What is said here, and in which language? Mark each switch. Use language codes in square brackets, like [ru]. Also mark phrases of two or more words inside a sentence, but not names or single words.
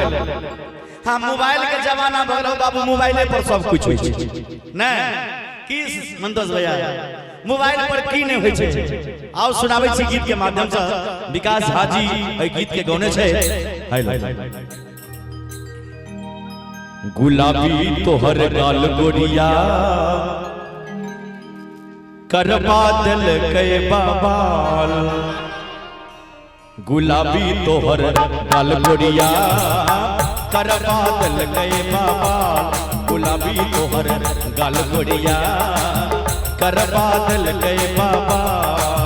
[mai] हां मोबाइल के जमाना भ गेल बाबू, मोबाइले पर सब कुछ होय छै नै की मंतोष भैया, मोबाइल पर की नै होय छै। आओ सुनाबै छी गीत के माध्यम से। विकास हाजी एहि गीत के गौने छै। गुलाबी तोहर गाल गोरिया करवा दिल के बाबाल, गुलाबी तोहर गाल गोरिया करवा दिल के बाबाल, गुलाबी तोहर गाल गोरिया करवा दिल के बाबाल।